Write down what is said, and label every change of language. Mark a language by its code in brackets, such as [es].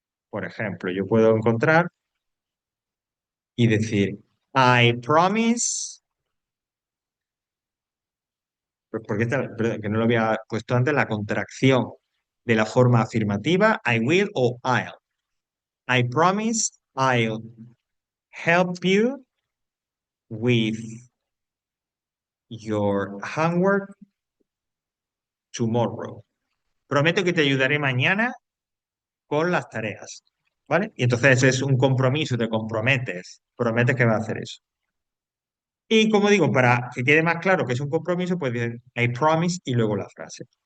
[es] Por ejemplo, yo puedo encontrar y decir [en] I promise, [es] porque perdón, que no lo había puesto antes, la contracción de la forma afirmativa, [en] I will [es] o [en] I'll. I promise I'll help you with your homework tomorrow. [es] Prometo que te ayudaré mañana con las tareas, ¿vale? Y entonces es un compromiso, te comprometes, prometes que vas a hacer eso. Y como digo, para que quede más claro que es un compromiso, pues dicen [en] I promise [es] y luego la frase.